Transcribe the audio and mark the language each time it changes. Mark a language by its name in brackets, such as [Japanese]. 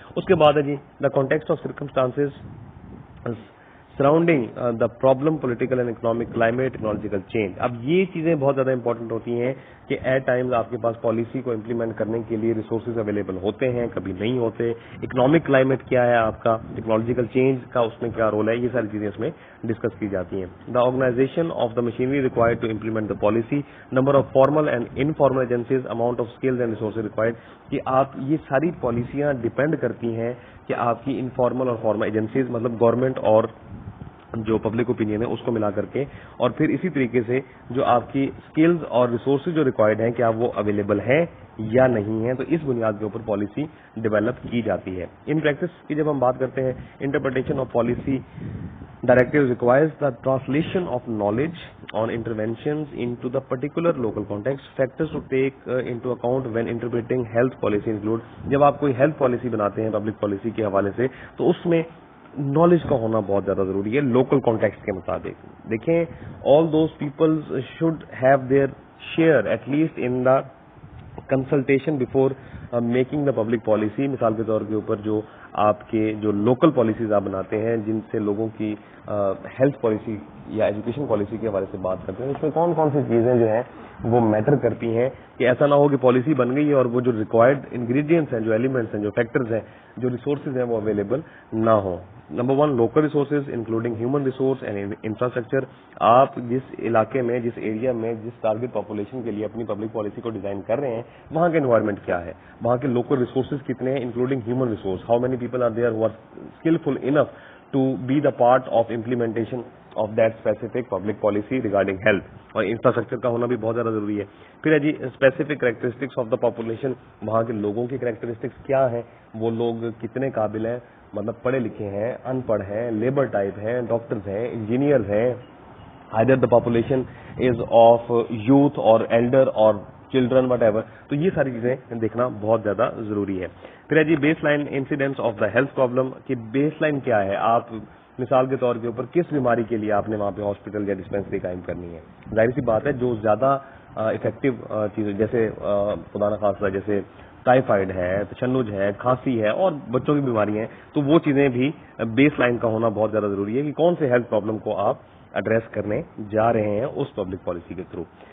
[Urdu] اس کے بعد ہے جی [English] The context of circumstances surrounding the problem, political and economic climate, technological change. [Urdu] اب یہ چیزیں بہت زیادہ امپورٹنٹ ہوتی ہیں کہ ایٹ ٹائمز آپ کے پاس پالیسی کو امپلیمنٹ کرنے کے لیے ریسورسز اویلیبل ہوتے ہیں, کبھی نہیں ہوتے. اکنامک کلائمیٹ کیا ہے آپ کا, ٹیکنالوجیکل چینج کا اس میں کیا رول ہے, یہ ساری چیزیں اس میں ڈسکس کی جاتی ہیں. [English] The organisation of the machinery required to implement the policy, number of formal and informal agencies, amount of skills and resources required. [Urdu] کہ آپ یہ ساری پالیسیاں ڈیپینڈ کرتی ہیں کہ آپ کی انفارمل اور فارمل ایجنسیز, مطلب گورنمنٹ اور جو پبلک اوپینین ہے اس کو ملا کر کے, اور پھر اسی طریقے سے جو آپ کی سکلز اور ریسورسز جو ریکوائرڈ ہیں کیا وہ اویلیبل ہیں یا نہیں ہیں, تو اس بنیاد کے اوپر پالیسی ڈیولپ کی جاتی ہے. [English] in practice [Urdu] کی جب ہم بات کرتے ہیں, [English] Interpretation of policy directives requires the translation of knowledge on interventions into the particular local context. Factors to take into account when interpreting health policy include. [Urdu] جب آپ کوئی ہیلتھ پالیسی بناتے ہیں پبلک پالیسی کے حوالے سے, تو اس میں نالج کا ہونا بہت زیادہ ضروری ہے لوکل کانٹیکسٹ کے مطابق. دیکھیں, [English] All those peoples should have their share at least in the consultation before making the public policy. [Urdu] مثال کے طور کے اوپر جو آپ کے جو لوکل پالیسیز آپ بناتے ہیں جن سے لوگوں کی ہیلتھ پالیسی یا ایجوکیشن پالیسی کے حوالے سے بات کرتے ہیں, اس میں کون کون سی چیزیں جو ہیں وہ میٹر کرتی ہیں, کہ ایسا نہ ہو کہ پالیسی بن گئی ہے اور وہ جو ریکوائرڈ انگریڈینٹس ہیں, جو ایلیمنٹس ہیں, جو فیکٹرز ہیں, جو ریسورسز ہیں وہ اویلیبل نہ ہوں. [English] Number 1 local resources including human resource and infrastructure. [Urdu] آپ جس علاقے میں, جس ایریا میں, جس ٹارگیٹ پاپولیشن کے لیے اپنی پبلک پالیسی کو ڈیزائن کر رہے ہیں, وہاں کے انوائرمنٹ کیا ہے, وہاں کے لوکل ریسورسز کتنے ہیں, including human resource. [English] How many people are there who are skillful enough to be the part of implementation of that specific public policy regarding health. [Urdu] اور انفراسٹرکچر کا ہونا بھی بہت زیادہ ضروری ہے. پھر ہے جی [English] Specific characteristics of the population. [Urdu] وہاں کے لوگوں کی کریکٹرسٹکس کیا ہیں, وہ لوگ کتنے قابل ہیں, مطلب پڑھے لکھے ہیں, ان پڑھ ہیں, لیبر ٹائپ ہیں, ڈاکٹرز ہیں, انجینئرز ہیں. [English] either the population is of youth or elder or children whatever. [Urdu] تو یہ ساری چیزیں دیکھنا بہت زیادہ ضروری ہے. پھر ہے جی [English] baseline incidence of the health problem, [Urdu] کہ بیس لائن کیا ہے, آپ مثال کے طور کے اوپر کس بیماری کے لیے آپ نے وہاں پہ ہاسپٹل یا ڈسپینسری قائم کرنی ہے. ظاہر سی بات ہے جو زیادہ افیکٹو چیز, جیسے خدا نخواستہ جیسے ٹائیفائڈ ہے, تشنج ہے, کھانسی ہے اور بچوں کی بیماری ہیں, تو وہ چیزیں بھی بیس لائن کا ہونا بہت زیادہ ضروری ہے کہ کون سے ہیلتھ پرابلم کو آپ ایڈریس کرنے جا رہے ہیں اس پبلک پالیسی کے تھرو.